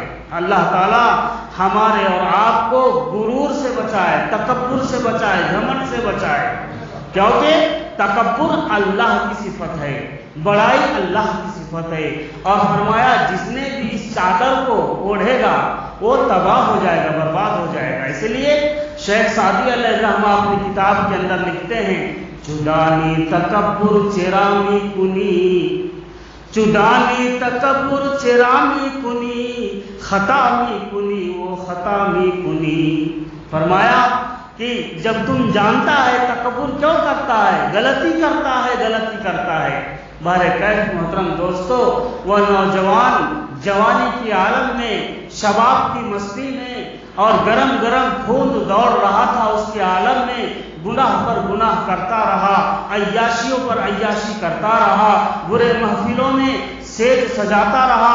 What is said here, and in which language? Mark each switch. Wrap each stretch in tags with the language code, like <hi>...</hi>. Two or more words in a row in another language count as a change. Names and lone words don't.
<ur>اللہ تعالیٰ ہمارے اور آپ کو غرور سے بچائے، تکبر سے بچائے، گھمنڈ سے بچائے، کیونکہ تکبر اللہ کی صفت ہے، بڑائی اللہ کی صفت ہے۔ اور فرمایا جس نے بھی اس چادر کو اوڑھے گا وہ تباہ ہو جائے گا، برباد ہو جائے گا۔ اسی لیے شیخ سعدی علیہ الرحمہ اپنی کتاب کے اندر لکھتے ہیں،</ur> <fa>چدانی تکبر چرامی کنی، چدانی تکبر چرامی کنی، خطا می کنی وہ خطا می کنی۔</fa> <ur>فرمایا کہ جب تم جانتا ہے تکبر کیوں کرتا ہے، غلطی کرتا ہے۔ بہرکیف محترم دوستو، وہ نوجوان جوانی کی عالم میں، شباب کی مستی میں اور گرم گرم خون دوڑ رہا تھا، اس کے عالم میں گناہ پر گناہ کرتا رہا، عیاشیوں پر عیاشی کرتا رہا، برے محفلوں میں سیج سجاتا رہا۔</ur>